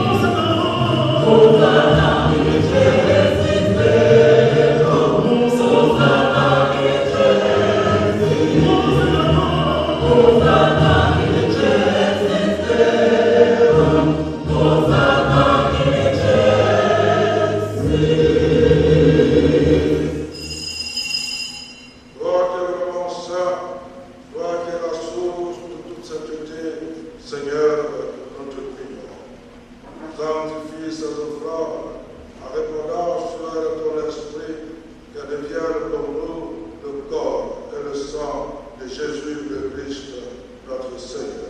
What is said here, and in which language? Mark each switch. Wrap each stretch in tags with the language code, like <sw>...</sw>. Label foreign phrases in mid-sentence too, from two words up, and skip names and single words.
<la>Hosanna in excelsis Deo, Hosanna in excelsis, Hosanna in excelsis Deo, Hosanna in excelsis.</la> <fr>Toi qui es le grand saint, toi qui es la source de toute sainteté, Seigneur, nous te prions. Sanctifie ces offrandes en répandant sur elles ton esprit, qu'elles deviennent pour nous le corps et le sang de Jésus le Christ, notre Seigneur.</fr>